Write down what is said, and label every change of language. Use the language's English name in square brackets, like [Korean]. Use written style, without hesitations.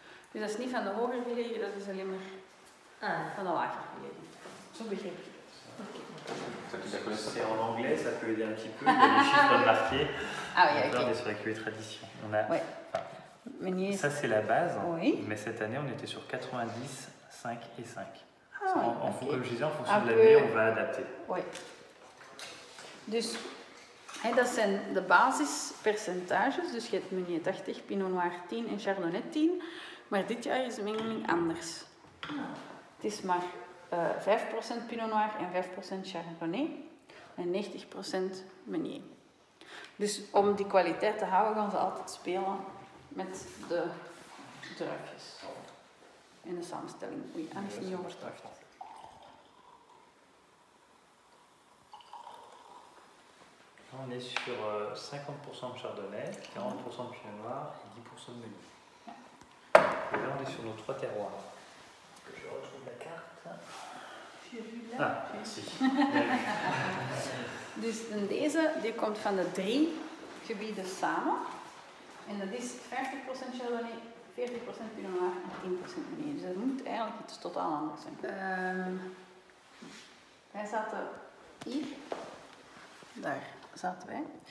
[Dutch] Dus dat is niet van de hoger gelegen, dat is alleen maar van de lager gelegen. Zo begrijp je dat. [French] C'est en anglais, ça peut aider un petit peu, il y a des chiffres marqués. Ah oui, On ok. est sur la cuvée tradition. On a, ça c'est la base, mais cette année on était sur 90, 5 et 5. Comme je disais, en fonction de l'année, on va adapter. Oui. [Dutch] Dus dat zijn de basispercentages. Dus je hebt Meunier 80, Pinot Noir 10 en Chardonnay 10. Maar dit jaar is de mengeling anders. Het is maar 5% Pinot Noir en 5% Chardonnay en 90% Meunier. Dus om die kwaliteit te houden gaan ze altijd spelen met de druifjes. En de samenstelling. Oei, Anne is niet overtuigd. [French] On est sur 50% de Chardonnay, 40% de Pinot Noir et 10% de Meunier. Et là on est sur nos 3 terroirs. Que je retrouve la carte. Ah, merci. [Dutch] Dus deze die komt van de 3 gebieden samen. En dat is 50% Chardonnay, 40% Pinot Noir en 10% Meunier. Dus dat moet eigenlijk iets totaal anders zijn. Wij zaten hier. Daar zaten wij.